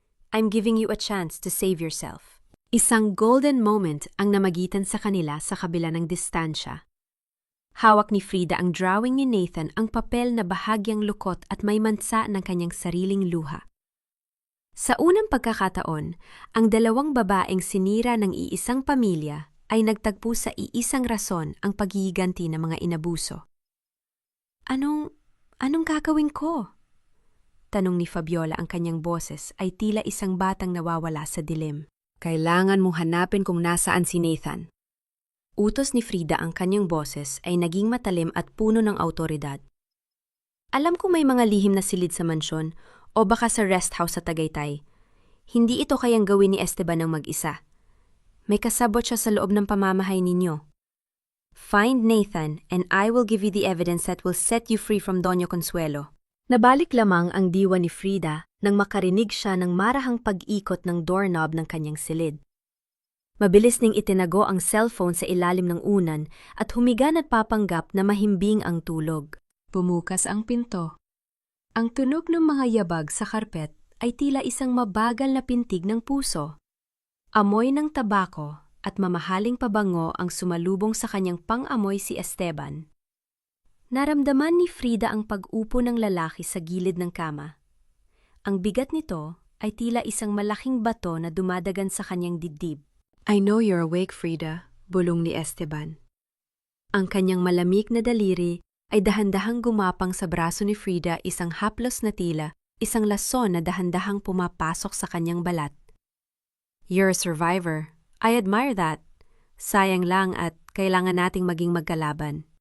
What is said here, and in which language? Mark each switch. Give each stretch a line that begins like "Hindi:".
English: I'm giving you a chance to save yourself.
Filipino: Isang golden moment ang namagitan sa kanila sa kabila ng distansya. Hawak ni Frida ang drawing ni Nathan ang papel na bahagyang lukot at may mansa ng kanyang sariling luha. Sa unang pagkakataon, ang dalawang babaeng sinira ng iisang pamilya ay nagtagpo sa iisang rason ang paghihiganti ng mga inabuso. Anong gagawin ko? Tanong ni Fabiola ang kanyang boses ay tila isang batang nawawala sa dilim. Kailangan mong hanapin kung nasaan si Nathan. Utos ni Frida ang kanyang boses ay naging matalim at puno ng awtoridad. Alam ko may mga lihim na silid sa mansyon o baka sa rest house sa Tagaytay. Hindi ito kayang gawin ni Esteban ng mag-isa. May kasabot siya sa loob ng pamamahay ninyo.
English: Find Nathan and I will give you the evidence that will set you free from Doña Consuelo.
Filipino: Nabalik lamang ang diwa ni Frida nang makarinig siya ng marahang pag-ikot ng doorknob ng kanyang silid. Mabilis ning itinago ang cellphone sa ilalim ng unan at humiga at papanggap na mahimbing ang tulog. Bumukas ang pinto. Ang tunog ng mga yabag sa karpet ay tila isang mabagal na pintig ng puso. Amoy ng tabako at mamahaling pabango ang sumalubong sa kanyang pang-amoy si Esteban. Naramdaman ni Frida ang pag-upo ng lalaki sa gilid ng kama. Ang bigat nito ay tila isang malaking bato na dumadagan sa kanyang dibdib.
English: I know you're awake, Frida,
Filipino: bulong ni Esteban. Ang kanyang malamig na daliri ay dahan-dahang gumapang sa braso ni Frida, isang haplos na tila, isang lason na dahan-dahang pumapasok sa kanyang balat.
English: You're a survivor. I admire that.
Filipino: Sayang lang at kailangan nating maging magkalaban.